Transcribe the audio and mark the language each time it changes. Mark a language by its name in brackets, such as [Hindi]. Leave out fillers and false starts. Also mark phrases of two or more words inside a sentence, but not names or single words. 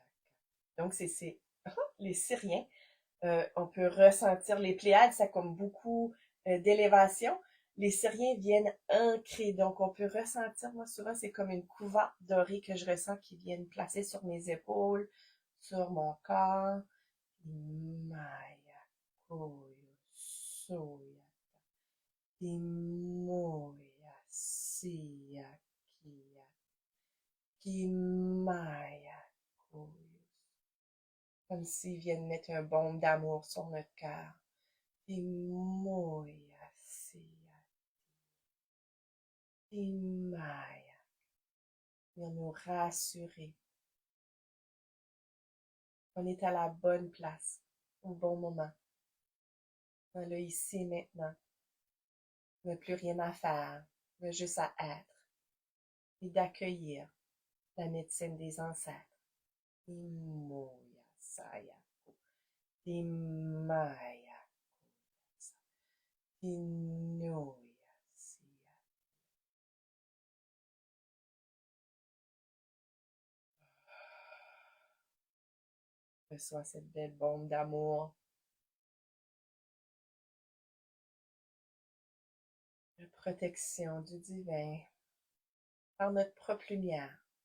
[French] Donc, c'est les Syriens. On peut ressentir les Pléiades, ça a comme beaucoup d'élévation. Les Syriens viennent ancrer, donc on peut ressentir, moi souvent c'est comme une couverte dorée que je ressens qui viennent placer sur mes épaules, sur mon corps. Maya, koyo, soya, imoya, siya, kia, kimaya, koyo. Comme s'ils viennent mettre un baume d'amour sur notre cœur. Imoya, siya, imaya. Viens nous rassurer. On est à la bonne place, au bon moment. On est ici maintenant. On n'a plus rien à faire. On a juste à être et d'accueillir la médecine des ancêtres. Imoya Sayako. Imaya Koyasa. Inoya Siya. Reçois cette belle bombe d'amour, de protection du divin par notre propre lumière.